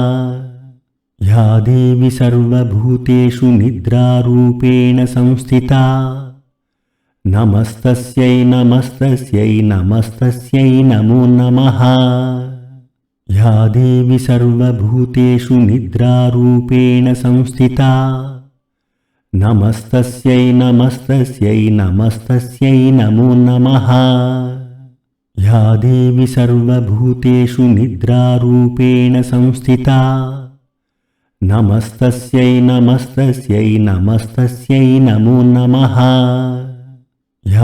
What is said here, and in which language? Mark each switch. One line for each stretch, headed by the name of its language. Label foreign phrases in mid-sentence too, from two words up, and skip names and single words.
Sanskrit: या देवी सर्वभूतेषु निद्रारूपेण संस्थिता नमस्तस्यै नमस्तस्यै नमस्तस्यै नमो नमः। या देवी सर्वभूतेषु निद्रारूपेण संस्थिता నమస్తస్యై నమస్తస్యై నమస్తస్యై నమో నమః యా దేవి సర్వభూతేషు నిద్రారూపేణ సంస్థితా నమస్తస్యై నమస్తస్యై నమస్తస్యై నమో నమః యా